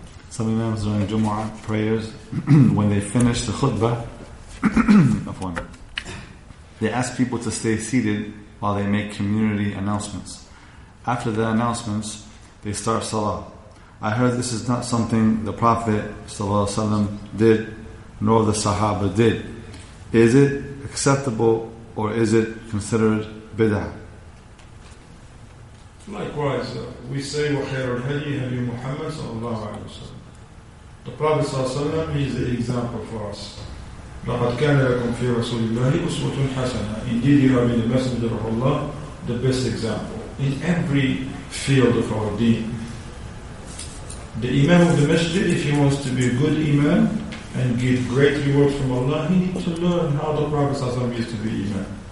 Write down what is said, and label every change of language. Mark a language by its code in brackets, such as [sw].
[en] Some imams during Jumu'ah prayers, when they finish the khutbah, they ask people to stay seated while they make community announcements. After the announcements, they start salah. I heard this is not something the Prophet ﷺ did, nor the Sahaba did. Is it acceptable or is it considered bid'ah? Likewise, we say, [ar] وَخَيْرُ الْهَدِي هَدِي مُحَمَّدٍ صَلَّى اللَّهُ عَلَيْهِ وَسَلَّمَ. [en] The Prophet ﷺ is the example for us. [ar] لَقَدْ كَانَ لَكُمْ فِي رَسُولِ اللَّهِ أُسْوَةٌ حَسَنَةٌ. [en] Indeed, you have been the messenger of Allah, the best example in every field of our deen. The Imam of the Masjid, if he wants to be a good Imam and get great rewards from Allah, he needs to learn how the Prophet ﷺ used to be Imam.